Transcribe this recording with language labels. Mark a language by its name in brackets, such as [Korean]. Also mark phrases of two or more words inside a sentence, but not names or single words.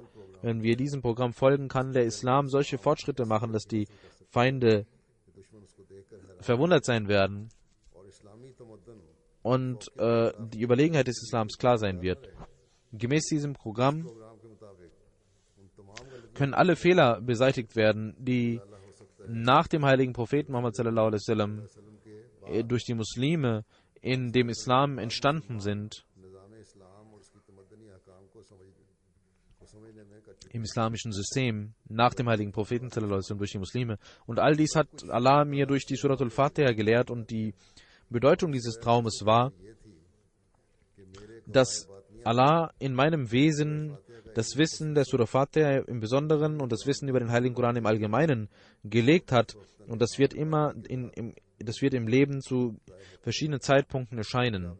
[German] Wenn wir diesem Programm folgen, kann der Islam solche Fortschritte machen, dass die Feinde verwundert sein werden und die Überlegenheit des Islams klar sein wird. Gemäß diesem Programm können alle Fehler beseitigt werden, die nach dem heiligen Propheten Muhammad [Arabic] صلى الله عليه وسلم [German] durch die Muslime in dem Islam entstanden sind, im islamischen System, nach dem heiligen Propheten [Arabic] صلى الله عليه وسلم [German] durch die Muslime. Und all dies hat Allah mir durch die [Arabic] سورة الفاتحة [German] gelehrt, und die Bedeutung dieses Traumes war, dass Allah in meinem Wesen das Wissen der [Arabic] سورة الفاتحة [German] im Besonderen und das Wissen über den Heiligen Koran im Allgemeinen gelegt hat, und das wird immer das wird im Leben zu verschiedenen Zeitpunkten erscheinen.